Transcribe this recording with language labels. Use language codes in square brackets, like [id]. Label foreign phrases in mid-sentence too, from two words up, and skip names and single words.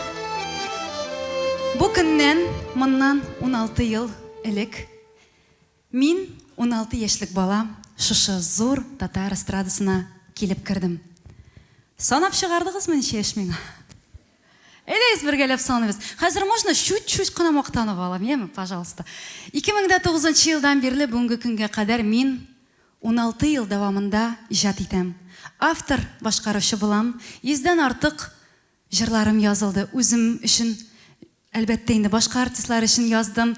[tt] Бу көннән моннан 16 ел элек мин 16 яшьлек бала шушы зур татар эстрадасына килеп кердем. Санап чыгардыгызмы ничә яшь миңа? Әйдәгез бергәләп саныйбыз. Хәзер [ru] можно чуть-чуть [tt] кына мактанып алам, яме, пожалуйста. 2009 елдан бирле бүгенге көнгә кадәр мин 16 ел дәвамында иҗат итәм. Автор, башкаручы булам. 100дән артык җырларым язылды. Үзем өчен, әлбәттә инде башка артистлар өчен яздым.